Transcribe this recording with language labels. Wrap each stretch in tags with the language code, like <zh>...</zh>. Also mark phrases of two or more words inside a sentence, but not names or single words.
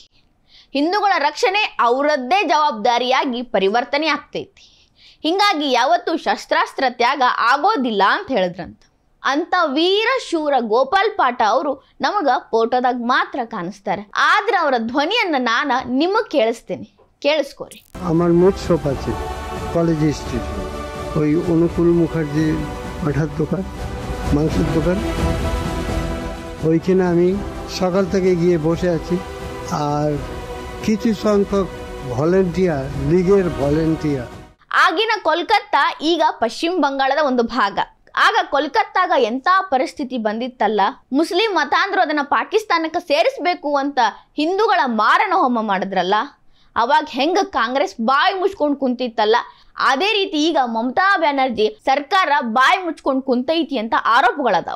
<kn>ಹಿಂದೂಗಳ ರಕ್ಷಣೆ ಅವರದ್ದೇ ಜವಾಬ್ದಾರಿಯಾಗಿ ಪರಿವರ್ತನೆ ಆಗ್ತೈತಿ. ಹಿಂಗಾಗಿ ಯಾವತ್ತೂ ಶಸ್ತ್ರಾಸ್ತ್ರ ತ್ಯಾಗ ಆಗೋದಿಲ್ಲ ಅಂತ ಹೇಳಿದ್ರಂತ. ಅಂತ ವೀರ ಶೂರ ಗೋಪಾಲ್ ಪಾಠ ಅವರು ನಮಗ ಫೋಟೋದಾಗ ಮಾತ್ರ ಕಾಣಿಸ್ತಾರೆ. ಆದ್ರೆ ಅವರ ಧ್ವನಿಯನ್ನ ನಾನು ನಿಮಗೆ ಕೇಳಿಸ್ತೇನೆ, ಕೇಳಿಸ್ಕೋರಿ.</kn> <bn>আমার মোট শপ আছে কলেজ স্ট্রিট, ওই অনুকূল মুখার্জির পাঠার দোকান, মাংসের দোকান, ওইখানে আমি সকাল থেকে গিয়ে বসে আছি। আর কিছু সংখ্যক ভলেন্টিয়ার, লীগের ভলেন্টিয়ার।</bn> <kn>ಆಗಿನ ಕೋಲ್ಕತ್ತಾ ಈಗ ಪಶ್ಚಿಮ ಬಂಗಾಳದ ಒಂದು ಭಾಗ. ಆಗ ಕೋಲ್ಕತ್ತಾಗ ಎಂಥ ಪರಿಸ್ಥಿತಿ ಬಂದಿತ್ತಲ್ಲ, ಮುಸ್ಲಿಂ ಮತಾಂಧ್ರು ಅದನ್ನ ಪಾಕಿಸ್ತಾನಕ್ಕೆ ಸೇರಿಸಬೇಕು ಅಂತ ಹಿಂದೂಗಳ ಮಾರಣ ಹೋಮ ಮಾಡಿದ್ರಲ್ಲ, ಅವಾಗ ಹೆಂಗ ಕಾಂಗ್ರೆಸ್ ಬಾಯಿ ಮುಚ್ಕೊಂಡು ಕುಂತಿತ್ತಲ್ಲ, ಅದೇ ರೀತಿ ಈಗ ಮಮತಾ ಬ್ಯಾನರ್ಜಿ ಸರ್ಕಾರ ಬಾಯಿ ಮುಚ್ಕೊಂಡು ಕುಂತೈತಿ ಅಂತ ಆರೋಪಗಳದಾವ.</kn>